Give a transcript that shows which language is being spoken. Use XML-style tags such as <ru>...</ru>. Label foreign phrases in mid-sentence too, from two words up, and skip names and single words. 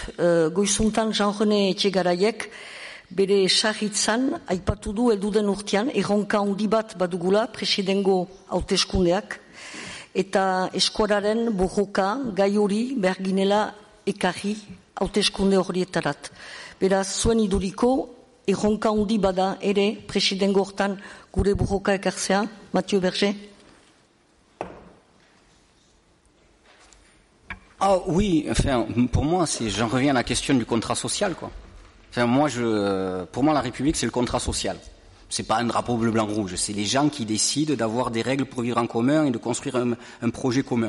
<eu>Goizuntan Jean-René Etxegaraiek bere sarritzan aipatu du elduden urtean, erronka handi bat badugula presidengo hauteskundeak, eta eskuararen borroka gai hori berginela ekarri hauteskunde horietarat. Beraz, zuen iduriko, erronka handi bada ere presidengo hortan gure borroka ekartzea, Mathieu Berger?</eu> <fr>Ah oui, enfin, pour moi, j'en reviens à la question du contrat social, quoi. Enfin, pour moi, la République, c'est le contrat social. C'est pas un drapeau bleu, blanc, rouge. C'est les gens qui décident d'avoir des règles pour vivre en commun et de construire un projet commun.</fr>